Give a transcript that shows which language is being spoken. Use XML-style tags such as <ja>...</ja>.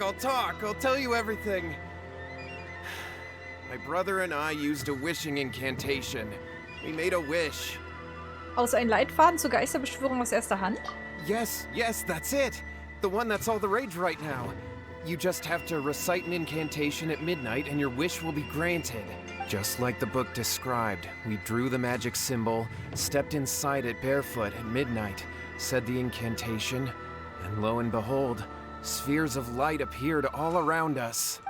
<en>I'll tell you everything. My brother and I used a wishing incantation. We made a wish.</en> <de>Also ein Leitfaden zur Geisterbeschwörung aus erster Hand?</de> <en>Yes, that's it. The one that's all the rage right now. You just have to recite an incantation at midnight and your wish will be granted. Just like the book described, we drew the magic symbol, stepped inside it barefoot at midnight, said the incantation, and lo and behold, spheres of light appeared all around us.</en>